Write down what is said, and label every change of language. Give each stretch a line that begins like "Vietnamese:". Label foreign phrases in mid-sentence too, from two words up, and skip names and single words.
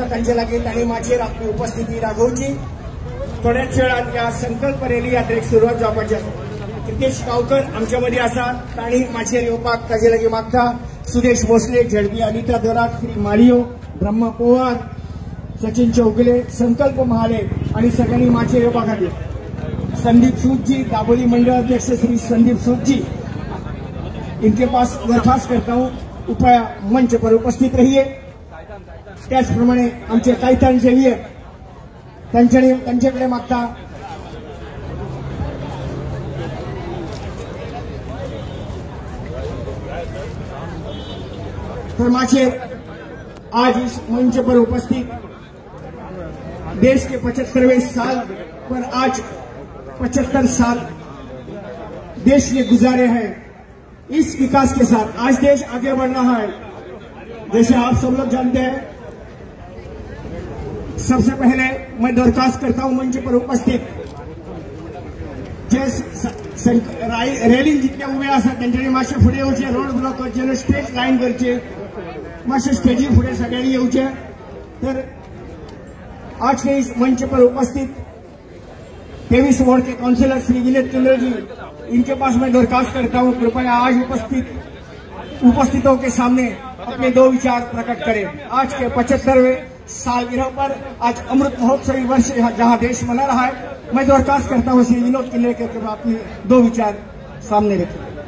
Konkani: तांचे लागीं तांणी माचयेर आपली उपस्थिती दाखोवची. थोड्याच वेळान या संकल्प रॅली यात्रेक सुरवात जावपाची आसा. रितेश गांवकर आमच्या मदीं आसा, तांणी माचयेर येवपाक ताचे लागीं मागता. सुरेश भोसले, झेडपी अनिता दोरात, श्री मारियो, ब्रह्मा पवार, सचिन चौगुले, संकल्प महाले आणि सगळ्यांनी माचयेर येवपा खातीर.
Hindi: संदीप सूद जी, दाबोली मंडल अध्यक्ष श्री संदीप सूद जी, इनके पास दरखास्त करता हूं कृपया मंच पर उपस्थित रहिए.
Konkani: त्याचप्रमाणे आमचे कायतान झेवियर त्यांच्याकडे मागता. तर माचयेर
Hindi: आज इस मंच पर उपस्थित देश के 75वें साल पर आज 75 साल देश ने गुजारे हैं. इस विकास के साथ आज देश आगे बढ़ रहा है. जैसे आप सब लोग जानते हैं, सबसे पहले मैं दरखास्त करता हूं मंच पर उपस्थित
Konkani: जे रॅली जितले उभे आसा त्यांच्यानी मातशे फुडें येवचे.
English: road block
Konkani: करचे,
English: straight line
Konkani: करचे, मातशे स्टेजी फुडें सगळ्यांनी येवचे.
Hindi: तर आज के इस मंच पर उपस्थित 23 वार्ड के काउंसिलर श्री विनीत चंद्र जी, इनके पास मैं दरखास्त करता हूं कृपया आज उपस्थितों के सामने अपने 2 विचार प्रकट करें. आज के 75वें सालगिरह पर आज अमृत महोत्सवी वर्ष जहां देश मना रहा है, मैं दरखास्त करता हूं श्री विनोद किनवेकर के अपने 2 विचार सामने रखें.